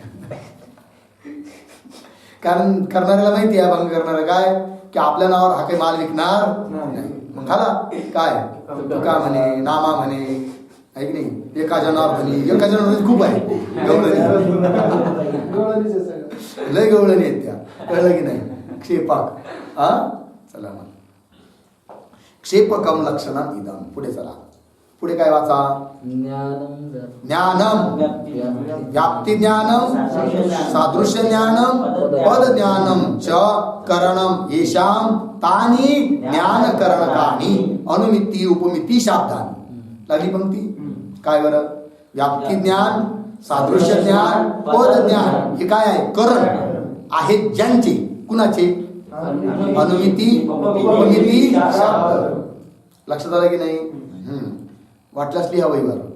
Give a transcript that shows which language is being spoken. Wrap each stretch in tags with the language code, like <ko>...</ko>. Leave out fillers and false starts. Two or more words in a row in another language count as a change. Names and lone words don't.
<mr>कारण करणाऱ्याला माहिती आहे अभंग करणारा काय की आपल्या नावावर हा काही माल विकणार नाही. मग खाला काय तुका म्हणे, नामा म्हणे, आहे की नाही? एका जनार्दनी. एका जनार्दनी खूप आहे. लय गवळणी आहेत त्या. कळलं की नाही? क्षेपक. चला मग.</mr> <sa>क्षेपकम लक्षणम इदम.</sa> <mr>पुढे चला. पुढे काय वाचा?</mr> <sa>ज्ञानम व्याप्ती ज्ञानम सादृश्य ज्ञानम पद ज्ञानम च करणम येषाम तानी ज्ञान करणकानी अनुमिती उपमिती शाब्दानी.</sa> <mr>लागली पंक्ती. काय बरं? व्याप्ती ज्ञान, सादृश्य ज्ञान, पद ज्ञान हे काय आहे? करण आहेत ज्यांचे. कुणाचे? अनुमिती उपमिती शाब्द. लक्षात आलं की नाही? वाटल्यास लिहा वहीवर.</mr>